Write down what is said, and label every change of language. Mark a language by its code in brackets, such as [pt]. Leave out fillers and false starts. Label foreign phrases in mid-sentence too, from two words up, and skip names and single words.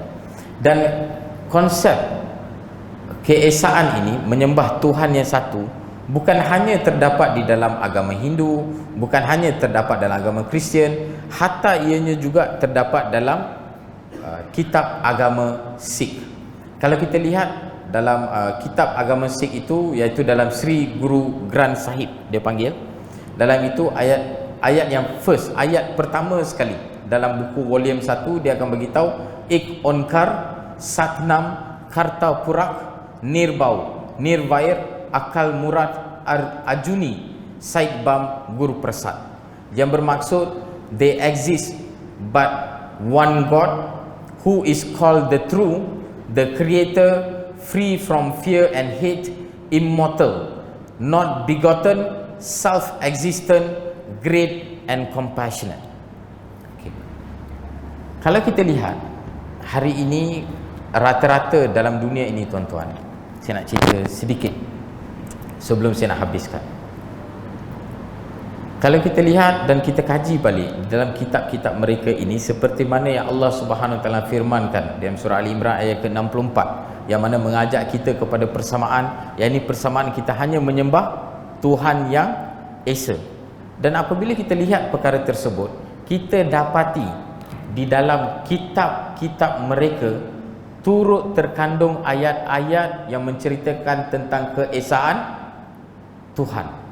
[ms] Dan konsep keesaan ini, menyembah Tuhan yang satu, bukan hanya terdapat di dalam agama Hindu, bukan hanya terdapat dalam agama Kristian, hatta ianya juga terdapat dalam kitab agama Sikh. Kalau kita lihat dalam kitab agama Sikh itu, iaitu dalam Sri Guru Granth Sahib dia panggil, dalam itu ayat yang first, ayat pertama sekali dalam buku volume 1, dia akan [pa] beritahu ਇਕ ਓਅੰਕਾਰ ਸਤਿਨਾਮ ਕਰਤਾ ਪੁਰਖ ਨਿਰਭਉ ਨਿਰਵੈਰ ਅਕਾਲ ਮੂਰਤਿ ਅਜੂਨੀ ਸੈਭੰ ਗੁਰ ਪ੍ਰਸਾਦਿ, [ms] yang bermaksud [en] they exist but one God who is called the true, the creator, free from fear and hate, immortal, not begotten, self-existent, great and compassionate. [ms] Okay. Kalau kita lihat hari ini, rata-rata dalam dunia ini tuan-tuan, saya nak cerita sedikit sebelum saya nak habiskan. Kalau kita lihat dan kita kaji balik dalam kitab-kitab mereka ini, seperti mana yang [ar] الله سبحانه وتعالى [ms] firmankan dalam surah Ali Imran ayat ke-64, yang mana mengajak kita kepada persamaan, yang ini persamaan kita hanya menyembah Tuhan yang Esa. Dan apabila kita lihat perkara tersebut, kita dapati di dalam kitab-kitab mereka, turut terkandung ayat-ayat yang menceritakan tentang keesaan Tuhan.